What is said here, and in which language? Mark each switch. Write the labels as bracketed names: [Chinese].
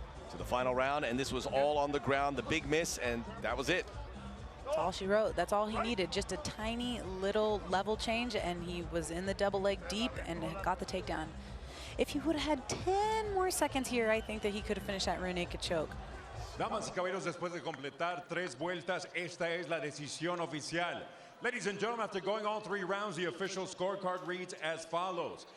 [English] To the final round, and this was all on the ground, the big miss, and that was it. That's all she wrote. That's all he needed. Just a tiny little level change, and he was in the double leg deep and got the takedown. If he would have had 10 more seconds here, I think that he could have finished that rear naked choke. [Spanish] Damas y caballeros, después de completar 3 vueltas, esta es la decisión oficial. [English] Ladies and gentlemen, after going all 3 rounds, the official scorecard reads as follows.